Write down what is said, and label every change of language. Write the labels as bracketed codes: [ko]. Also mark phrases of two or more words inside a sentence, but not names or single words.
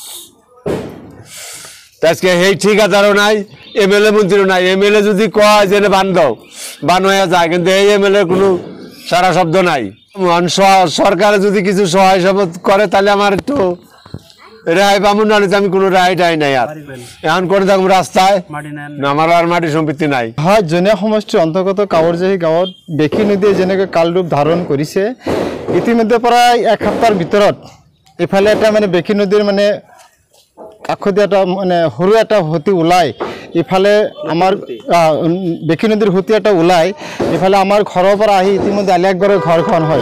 [bn] আজকে এই ঠিকাদারও নাই, এমএলএ মন্ত্রীও নাই। এমএলএ যদি কয় যে বান হয়ে যায়, কিন্তু এই এমএলএ কোনো সারা শব্দ নাই। সরকারে যদি কিছু সহায় সপদ করে, তাহলে আমার একটু রেহাই পাবো, নাহলে আমি কোনো রেহাই টাই নাই। আর এখন করে থাকবো রাস্তায়, আমার আর মাটি সম্পত্তি নাই। [as] হয় জনীয়া সমষ্টিৰ অন্তৰ্গত কাৱৰজাহী গাঁৱত বেকী নদীয়ে যেনেকৈ কালৰূপ ধাৰণ কৰিছে, ইতিমধ্যে প্ৰায় 1 সপ্তাহৰ ভিতৰত ইফালে এটা মানে বেকী নদীৰ মানে কাষতে এটা মানে সৰু এটা সুঁতি ওলাই, ইফালে আমাৰ বেকী নদীৰ সুঁতি এটা ওলাই, ইফালে আমাৰ ঘৰৰ পৰা আহি ইতিমধ্যে আলী আকবৰৰ ঘৰখন হয়।